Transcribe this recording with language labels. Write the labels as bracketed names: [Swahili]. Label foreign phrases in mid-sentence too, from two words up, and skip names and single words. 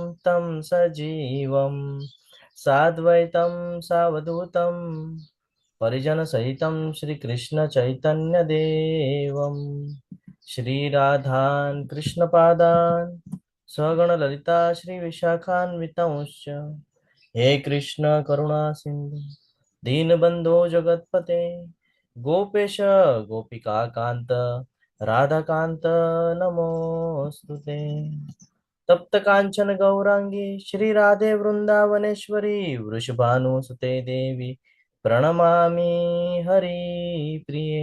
[Sanskrit] तं સજીવં સાદ્વૈतं સાવધૂतं પરિજન સહિतं શ્રી કૃષ્ણ ચૈતન્ય દેવમ શ્રી રાધાન કૃષ્ણ પાદાન સગણ લલિતા શ્રી વિશાખાન્વિતંશ્ચ હે કૃષ્ણ કરુણા સિંધુ दीनबंधो जगतपते गोपेश गोपिका कांत राधा कांत नमोस्तुते. तप्त कांचन गौरांगी श्री राधे वृंदावनेश्वरी वृषभानुसुते देवी प्रणमामि हरि प्रिये.